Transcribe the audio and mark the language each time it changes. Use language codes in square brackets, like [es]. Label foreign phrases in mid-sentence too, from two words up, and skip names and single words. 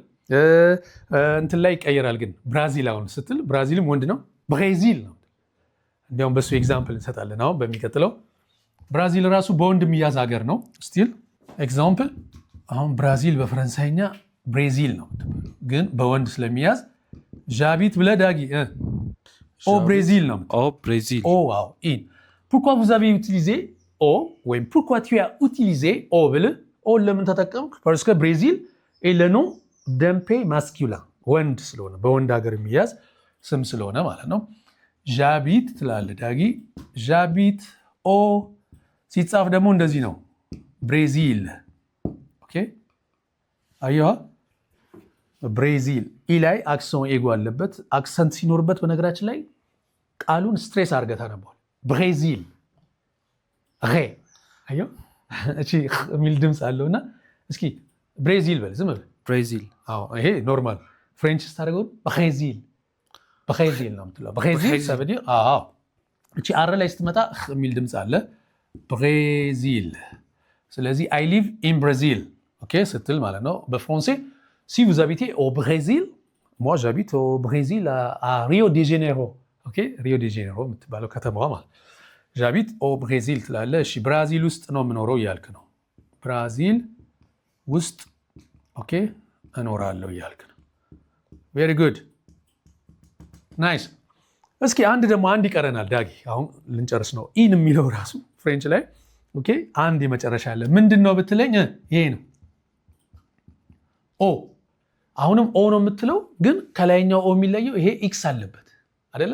[am] እንትን ላይ ይቀየራል ግን ብራዚል አሁን ስትል ብራዚልም ወንድ ነው ብሬዚል ነው። እንዲያውም በሱ ኤግዛምፕል እንሰጣለን። አሁን በሚቀጥለው ብራዚል ራሱ በወንድ የሚያዝ ሀገር ነው። [en] still example [am] አሁን ብራዚል በፈረንሳይኛ ብሬዚል ነው ግን በወንድ ስለሚያዝ ጃቢት ብለህ ዳጊ ብሬዚል ነው። ብሬዚል ኢን [fr] pourquoi vous avez utilisé [am] ወይም [fr] pourquoi tu as utilisé [am] ብለህ ለምን ተጠቀምክ? [fr] parce que ብሬዚል est le nom d'un pays masculin [am] ወንድ ስለሆነ በወንድ ሀገር የሚያዝ ስም ስለሆነ ማለት ነው። ጃቢት ትላለህ ዳጊ። ጃቢት ሲጻፍ ደግሞ እንደዚህ ነው ብሬዚል። ኦኬ አየዋ ብሬዚል ኢ ላይ [fr] accent aigu [am] አለበት። አክሰንት ሲኖርበት በነገራችን ላይ ቃሉን ስትሬስ አድርገህ ታነበዋል። ብሬዚል አየው እቺ የሚል ድምፅ አለውና እስኪ ብሬዚል በል ዝም በል ብሬዚል። ይሄ [en] normal French [am] ስታደርገው ብሬዚል ነው የምትለው። ብሬዚል [fr] ça veut dire [am] እቺ አር ላይ ስትመጣ የሚል ድምፅ አለ። ብሬዚል። ስለዚህ [en] I live in Brazil [am] ኦኬ ስትል ማለት ነው። በፍራንሴ [fr] si vous habitez au Brésil, moi j'habite au Brésil à Rio de Janeiro. [am] OK Rio de Janeiro የምትባለው ከተማዋ ማለት [fr] j'habite au Brésil [am] ትላለህ። እሺ ብራዚል ውስጥ ነው የምኖረው እያልክ ነው። ብራዚል ውስጥ ኦኬ እኖራለሁ እያልክ ነው። [en] very good nice። [am] እስኪ አንድ ይቀረናል ዳጊ፣ አሁን ልንጨርስ ነው። ኢን የሚለው ራሱ ፍሬንች ላይ ኦኬ አንድ የመጨረሻ አለ። ምንድነው ብትለኝ ይሄ ነው ኦ። አሁንም ኦ ነው የምትለው፣ ግን ከላይኛው ኦ የሚለየው ይሄ ኤክስ አለበት አይደለ?